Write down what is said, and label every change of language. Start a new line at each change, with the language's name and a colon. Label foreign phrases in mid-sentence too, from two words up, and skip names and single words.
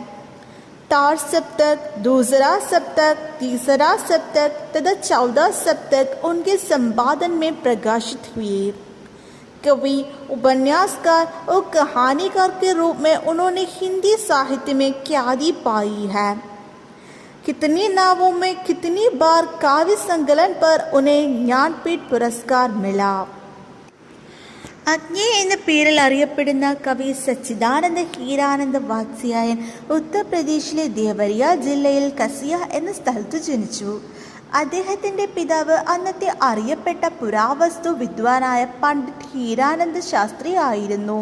Hindi: तार सप्तक, दूसरा सप्तक, तीसरा सप्तक तथा 14 सप्तक उनके संपादन में प्रकाशित हुए। कवि, उपन्यासकार और कहानीकार के रूप में उन्होंने हिंदी साहित्य में ख्याति पाई है। कितनी नावों में कितनी बार काव्य संकलन पर उन्हें ज्ञानपीठ पुरस्कार मिला।
Malayalam: അഗ്നി എന്ന പേരിൽ അറിയപ്പെടുന്ന കവി സച്ചിദാനന്ദ ഹീരാനന്ദ വാത്സ്യായൻ ഉത്തർപ്രദേശിലെ ദേവരിയ ജില്ലയിൽ കസിയ എന്ന സ്ഥലത്ത് ജനിച്ചു. അദ്ദേഹത്തിൻ്റെ പിതാവ് അന്നത്തെ അറിയപ്പെട്ട പുരാവസ്തു വിദ്വാനായ പണ്ഡിറ്റ് ഹീരാനന്ദ ശാസ്ത്രി ആയിരുന്നു.